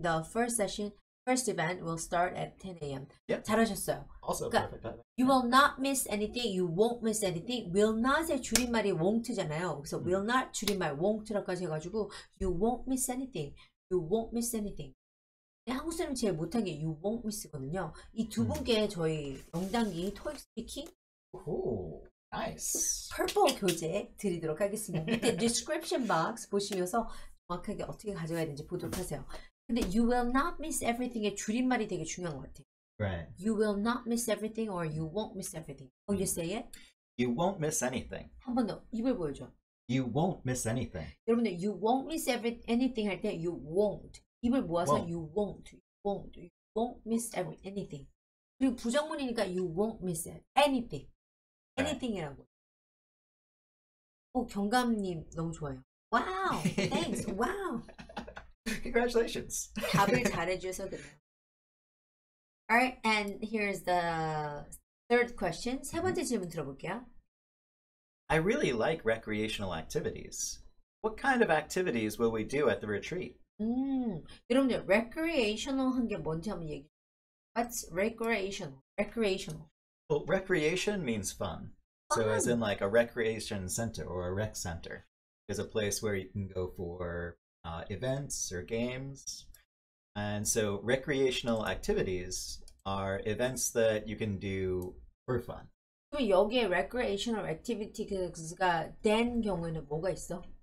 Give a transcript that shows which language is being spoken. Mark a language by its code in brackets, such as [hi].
[en] The first event will start at 10 a.m. Yep. [ko] 잘하셨어요. [en] Also [ko] 그러니까, [en] perfect. You will not miss anything, you won't miss anything. [ko] Will not의 줄임말이 won't잖아요. 그래서 will not 줄임말 won't라까지 해가지고 [en] you won't miss anything, you won't miss anything. [ko] 한국 사람이 제일 못한 게 [en] you won't miss [ko] 거든요. 이 두 분께 저희 영단기 토익스피킹 [en] Nice. [ko] Purple 교재 드리도록 하겠습니다. 밑에 description box 보시면서 정확하게 어떻게 가져가야 되는지 보도록 하세요. 근데 [en] you will not miss everything [ko] 의 줄임말이 되게 중요한 것 같아요. [en] Right. You will not miss everything or you won't miss everything. You say it? You won't miss anything. [ko] 한 번 더 입을 보여줘. [en] You won't miss anything. [ko] 여러분들 [en] you won't miss anything [ko] 할 때 [en] you won't. [ko] 입을 모아서 you won't miss anything. 그리고 부정문이니까 [en] you won't miss anything. [ko] anything이라고. 경감님 너무 좋아요. [en] Wow, thanks. Wow. Congratulations. [ko] 답을 잘해주셔서 그래요. [en] Alright, and here's the third question. [ko] 세 번째 질문 들어볼게요. [en] I really like recreational activities. What kind of activities will we do at the retreat? [ko] 여러분들 recreational 한 게 뭔지 한번 얘기해. [en] What's recreational? Recreational. Well, recreation means fun. So as in like a recreation center or a rec center is a place where you can go for events or games. And so recreational activities are events that you can do for fun. [ko] 그럼 여기에 recreational activities가 된 경우에는 뭐가 있어?